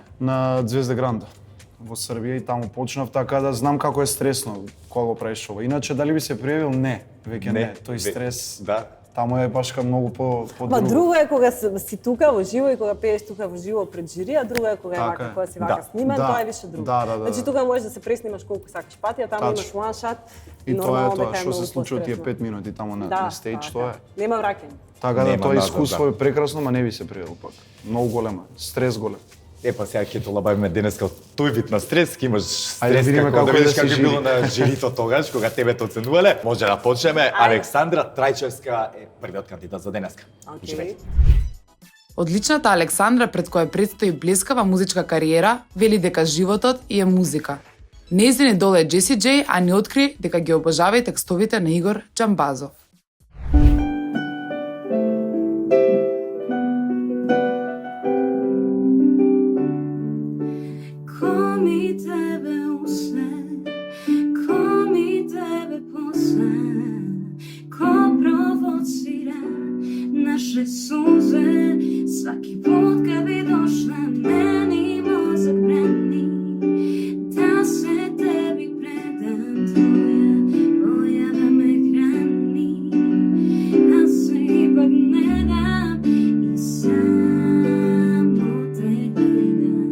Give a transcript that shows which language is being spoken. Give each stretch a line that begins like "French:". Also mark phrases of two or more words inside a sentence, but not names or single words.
Macedonian: На Звезда Гранда во Србија и таму почнав, така да знам како е стресно кога го правиш шоу. Иначе дали би се пријавил? Не, веќе не. Тој стрес Да. таму е баш многу по Ма друго. друго е кога си тука во живо и кога пееш тука во живо пред жири, а друго е кога е Така вака, е. кога си вака Да. сниман, Да. тоа е више друго. Да. Значи тука можеш да се преснимаш колку сакаш пати, а таму Тачно.
English: имаш one shot
Macedonian: И тоа е нормално тоа, дека што се многу случи од тие постресно. 5 минути таму на Да, стејдж, така. тоа е. Нема враќање. Така да Нема тоа назад, искуство да. е прекрасно, ма не би се пријавил пак. Многу голема, стрес голем. Па сега ќе тоа бавиме денеска од тој вид на стрес, ќе имаш Ајде стрес видиме како да како е видиш да како се е било жири. на жирито тогаш кога тебе те оценувале. Може да почнеме. Александра Трајчевска е првиот кандидат за денеска. Океј. Одличната Александра, пред која предстои блескава музичка кариера, вели дека животот и е музика. Нејзин идол е Джеси Джей, а ни откри дека ги обожава и текстовите на Игор Џамбазов.
Serbian: Ko mi tebe use, ko mi tebe posle, ko provocira naše suze, svaki put kad bi došla meni mozak brani, da se tebi predam, tvoja volja da me hrani, da se ipak ne dam i samo te gledam.